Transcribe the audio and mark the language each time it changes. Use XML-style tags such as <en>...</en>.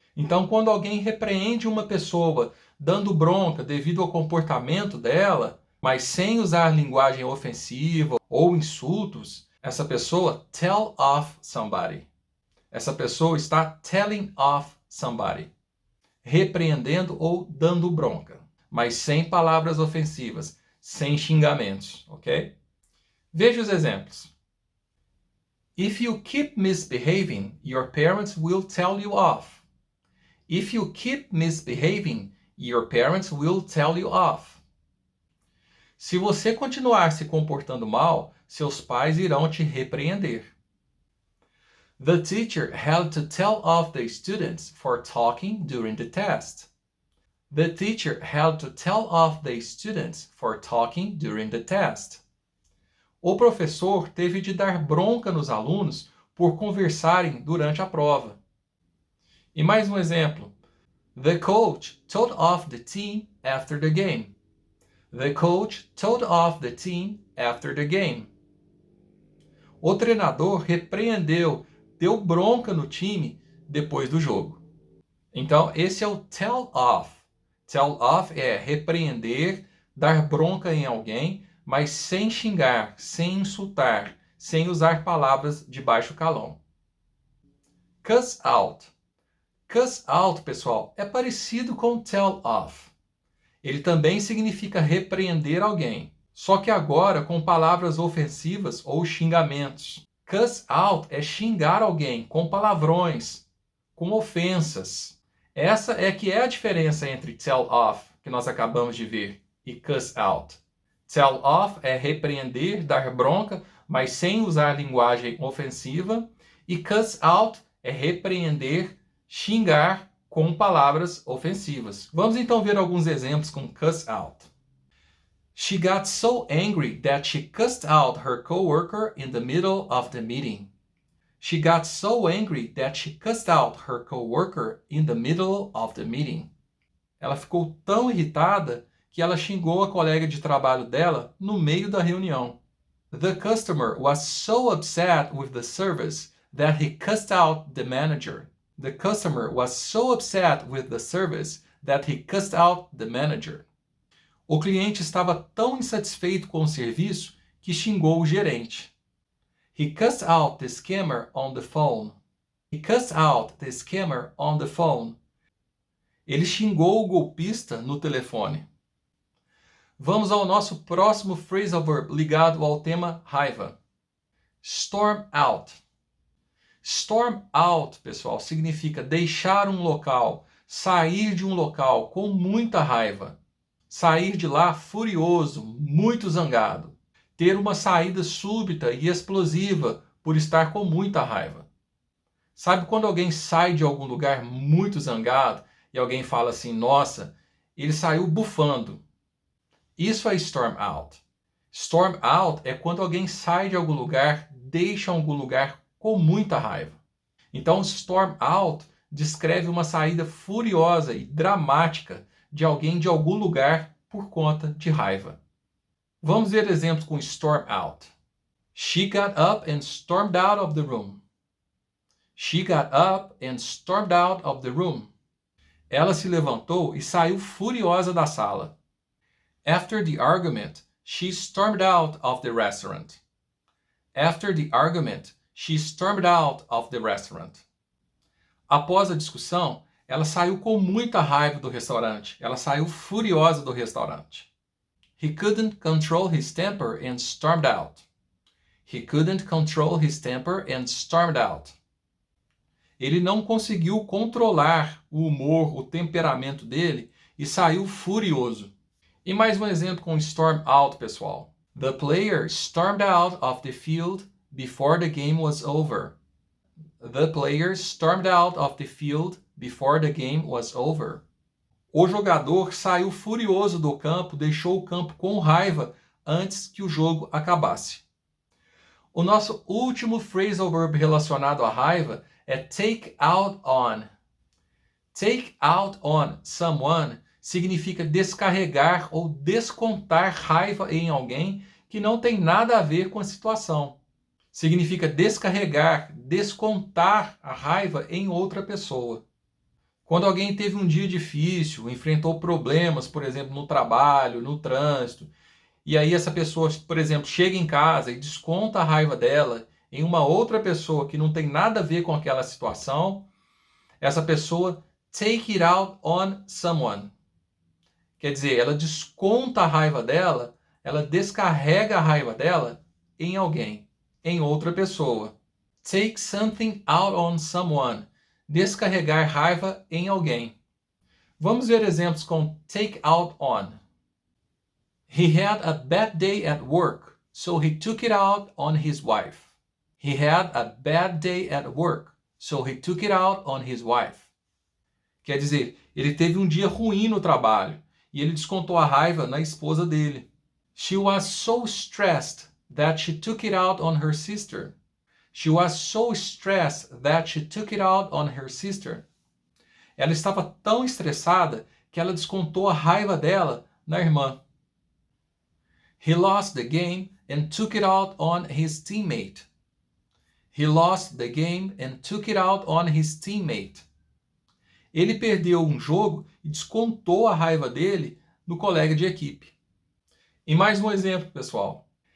<pt>Então, quando alguém repreende uma pessoa dando bronca devido ao comportamento dela, mas sem usar linguagem ofensiva ou insultos, essa pessoa tell off somebody. Essa pessoa está telling off somebody, repreendendo ou dando bronca, mas sem palavras ofensivas, sem xingamentos, ok? Veja os exemplos.</pt> <en>If you keep misbehaving, your parents will tell you off. If you keep misbehaving, your parents will tell you off.</en> <pt>Se você continuar se comportando mal, seus pais irão te repreender.</pt> <en>The teacher had to tell off the students for talking during the test. The teacher had to tell off the students for talking during the test.</en> <pt>O professor teve de dar bronca nos alunos por conversarem durante a prova. E mais um exemplo.</pt> <en>The coach told off the team after the game. The coach told off the team after the game.</en> <pt>O treinador repreendeu, deu bronca no time depois do jogo. Então, esse é o tell off. Tell off é repreender, dar bronca em alguém, mas sem xingar, sem insultar, sem usar palavras de baixo calão. Cuss out. Cuss out, pessoal, é parecido com tell off. Ele também significa repreender alguém, só que agora com palavras ofensivas ou xingamentos. Cuss out é xingar alguém com palavrões, com ofensas. Essa é que é a diferença entre tell off, que nós acabamos de ver, e cuss out. Tell off é repreender, dar bronca, mas sem usar linguagem ofensiva. E cuss out é repreender, xingar com palavras ofensivas. Vamos então ver alguns exemplos com cuss out.</pt> <en>She got so angry that she cussed out her coworker in the middle of the meeting. She got so angry that she cussed out her coworker in the middle of the meeting.</en> <pt>Ela ficou tão irritada que ela xingou a colega de trabalho dela no meio da reunião.</pt> <en>The customer was so upset with the service that he cussed out the manager. The customer was so upset with the service that he cussed out the manager.</en> <pt>O cliente estava tão insatisfeito com o serviço que xingou o gerente.</pt> <en>He cussed out the scammer on the phone. He cussed out the scammer on the phone.</en> <pt>Ele xingou o golpista no telefone. Vamos ao nosso próximo phrasal verb ligado ao tema raiva. Storm out. Storm out, pessoal, significa deixar um local, sair de um local com muita raiva. Sair de lá furioso, muito zangado. Ter uma saída súbita e explosiva por estar com muita raiva. Sabe quando alguém sai de algum lugar muito zangado e alguém fala assim, nossa, ele saiu bufando. Isso é storm out. Storm out é quando alguém sai de algum lugar, deixa algum lugar com muita raiva. Então, storm out descreve uma saída furiosa e dramática de alguém de algum lugar por conta de raiva. Vamos ver exemplos com</pt> <en>storm out. She got up and stormed out of the room. She got up and stormed out of the room.</en> <pt>Ela se levantou e saiu furiosa da sala.</pt> <en>After the argument, she stormed out of the restaurant. After the argument, she stormed out of the restaurant.</en> <pt>Após a discussão, ela saiu com muita raiva do restaurante. Ela saiu furiosa do restaurante.</pt> <en>He couldn't control his temper and stormed out. He couldn't control his temper and stormed out.</en> <pt>Ele não conseguiu controlar o humor, o temperamento dele e saiu furioso. E mais um exemplo com storm out, pessoal.</pt> <en>The player stormed out of the field before the game was over. The player stormed out of the field before the game was over.</en> <pt>O jogador saiu furioso do campo, deixou o campo com raiva antes que o jogo acabasse. O nosso último phrasal verb relacionado à raiva é take out on. Take out on someone significa descarregar ou descontar raiva em alguém que não tem nada a ver com a situação. Significa descarregar, descontar a raiva em outra pessoa. Quando alguém teve um dia difícil, enfrentou problemas, por exemplo, no trabalho, no trânsito, e aí essa pessoa, por exemplo, chega em casa e desconta a raiva dela em uma outra pessoa que não tem nada a ver com aquela situação, essa pessoa take it out on someone. Quer dizer, ela desconta a raiva dela, ela descarrega a raiva dela em alguém, em outra pessoa.</pt> <en>Take something out on someone.</en> <pt>Descarregar raiva em alguém. Vamos ver exemplos com take out on.</pt> <en>He had a bad day at work, so he took it out on his wife. He had a bad day at work, so he took it out on his wife.</en> <pt>Quer dizer, ele teve um dia ruim no trabalho e ele descontou a raiva na esposa dele.</pt> <en>She was so stressed that she took it out on her sister. She was so stressed that she took it out on her sister.</en> <pt>Ela estava tão estressada que ela descontou a raiva dela na irmã.</pt> <en>He lost the game and took it out on his teammate. He lost the game and took it out on his teammate.</en> <pt>Ele perdeu um jogo e descontou a raiva dele no colega de equipe. E mais um exemplo, pessoal.</pt>